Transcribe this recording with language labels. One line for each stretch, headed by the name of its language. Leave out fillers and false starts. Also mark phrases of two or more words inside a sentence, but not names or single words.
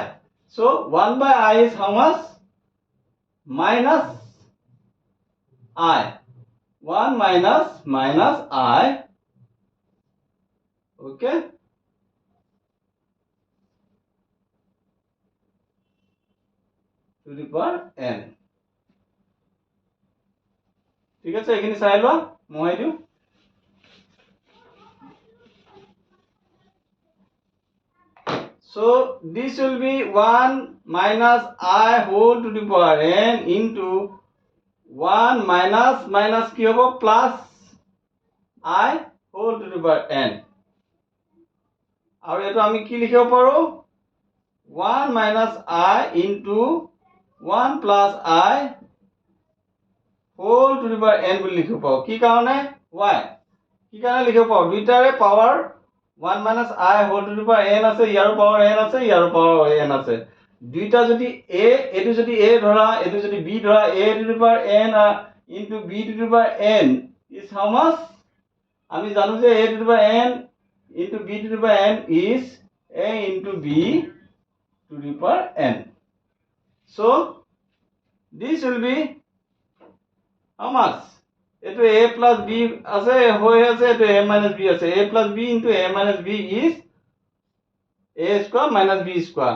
English: So 1 by I is how much? Minus I. 1 minus I. Okay. To the power n.
Assamese: ঠিক আছে এখানে চাই লোৱা মই দিও
English: So this will be 1 minus I whole to the power n into 1 minus
Assamese: কি হ'ব
English: plus I whole to the power n.
Assamese: আৰু এটো আমি কি লিখিব পাৰো
English: 1 minus I into 1 plus I whole to the power n
Assamese: বুলি লিখিব পাৰো কি কাৰণে
English: why
Assamese: কি কাৰণে লিখিব পাৰো দুইটাৰে পাৱাৰ
English: 1 minus I whole to the power n
Assamese: আছে ইয়াৰ পাৱাৰ n আছে ইয়াৰ পাৱাৰ n আছে দুইটা যদি a এটো যদি a ধৰা এটো যদি b ধৰা
English: a to the power n into b to the power n is how much
Assamese: আমি জানো যে
English: a to the power n into b to the power n is a into b to the power n. So this will be how much? It a plus b as a a minus b as a plus b into a minus b is a square minus b square.